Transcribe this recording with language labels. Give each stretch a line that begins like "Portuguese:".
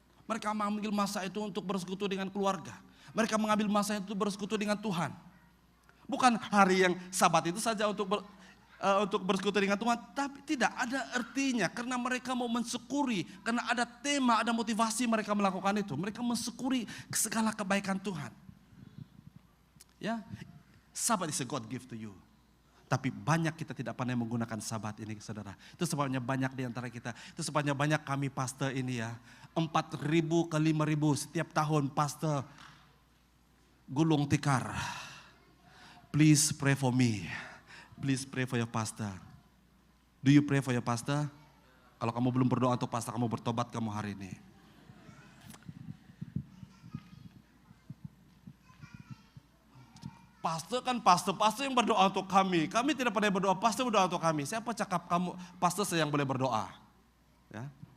Indonesian: Mereka mengambil masa itu untuk bersekutu dengan keluarga. Mereka mengambil masa itu untuk bersekutu dengan Tuhan. Bukan hari yang Sabat itu saja untuk bersekutu dengan Tuhan. Tapi tidak ada artinya karena mereka mau mensyukuri. Karena ada tema, ada motivasi mereka melakukan itu. Mereka mensyukuri segala kebaikan Tuhan.
English: Ya, Sabat is a God gift to you.
Indonesian: Tapi banyak kita tidak pandai menggunakan Sabat ini, saudara. Itu sebabnya banyak di antara kita. Itu sebabnya banyak kami pastor ini ya. 4.000 ke 5.000 setiap tahun pastor gulung tikar.
English: Please pray for me. Please pray for your pastor. Do you pray for your pastor?
Indonesian: Kalau kamu belum berdoa untuk pastor, kamu bertobat kamu hari ini. Pastor kan pastor yang berdoa untuk kami. Kami tidak pernah berdoa, pastor berdoa untuk kami. Siapa cakap kamu pastor yang boleh berdoa? Ya.